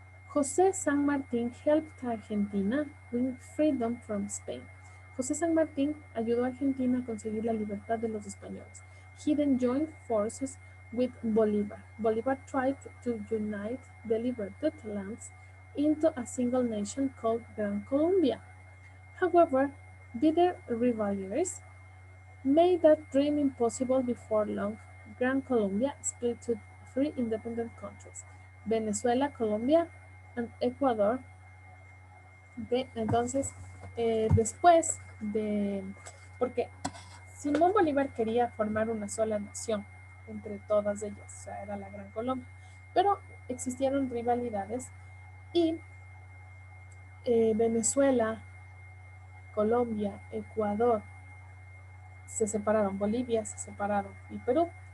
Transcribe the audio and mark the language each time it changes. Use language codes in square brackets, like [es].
[en] José San Martín helped Argentina win freedom from Spain. [es] José San Martín ayudó a Argentina a conseguir la libertad de los españoles. [en] He then joined forces with Bolívar. Bolívar tried to unite the liberated lands into a single nation called Gran Colombia. However, bitter rivalries made that dream impossible. Before long, Gran Colombia split to three independent countries, Venezuela, Colombia, and Ecuador. [es] Entonces, después de... Porque Simón Bolívar quería formar una sola nación entre todas ellas, o sea, era la Gran Colombia. Pero existieron rivalidades y Venezuela, Colombia, Ecuador se separaron, Bolivia se separaron y Perú.